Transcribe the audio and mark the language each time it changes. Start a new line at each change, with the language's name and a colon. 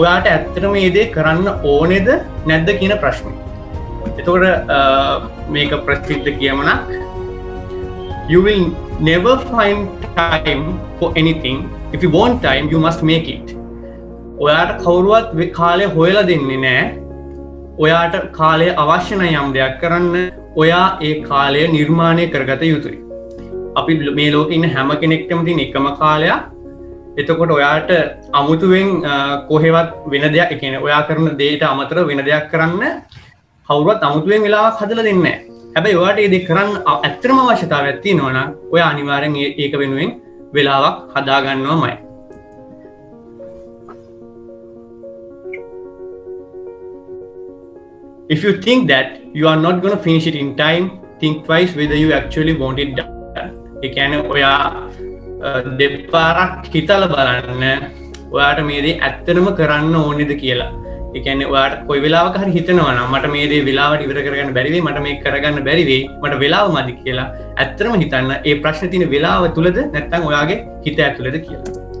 Sinhala: ඔයාට ඇත්තටම මේ දේ කරන්න ඕනේද නැද්ද කියන ප්‍රශ්නේ. එතකොට මේක ප්‍රසිද්ධ කියමනක්
English: you will never find time for anything. If you want time, you must make it.
Sinhala: ඔයාට කවුරුවත් කාලය හොයලා දෙන්නේ නැහැ. ඔයාට කාලය අවශ්‍ය නම් යම් දෙයක් කරන්න ඔයා ඒ කාලය නිර්මාණය කරගත යුතුයි. අපි මේ ලෝකේ ඉන්න හැම කෙනෙක්ටම තියෙන එකම කාලයක්. එතකොට ඔයාට අමුතුවෙන් කොහෙවත් වෙන දෙයක්, ඒ කියන්නේ ඔයා කරන දේට අමතරව වෙන දෙයක් කරන්න කවුරුවත් අමුතුවෙන් වෙලාවක් හදලා දෙන්නේ නැහැ. හැබැයි ඔයාට මේ දේ කරන්න ඇත්තම අවශ්‍යතාවයක් තියෙනවා නම් ඔයා අනිවාර්යෙන් ඒක වෙනුවෙන් වෙලාවක් හදා ගන්නවමයි.
English: if you think that you are not going to finish it in time, think twice whether you actually want it done.
Sinhala: ඒ කියන්නේ ඔයා දෙපාරක් හිතලා බලන්න ඔයාට මේ දේ ඇත්තටම කරන්න ඕනේද කියලා. ඒ කියන්නේ ඔයාට කොයි වෙලාවක හරි හිතනවා නම් මට මේ දේ වෙලාවට ඉවර කරගන්න බැරි වෙයි, මට මේක කරගන්න බැරි වෙයි, මට වෙලාව මදි කියලා ඇත්තටම හිතන්න. ඒ ප්‍රශ්නේ තියෙන වෙලාව තුලද නැත්නම් ඔයාගේ හිත ඇතුළේද කියලා.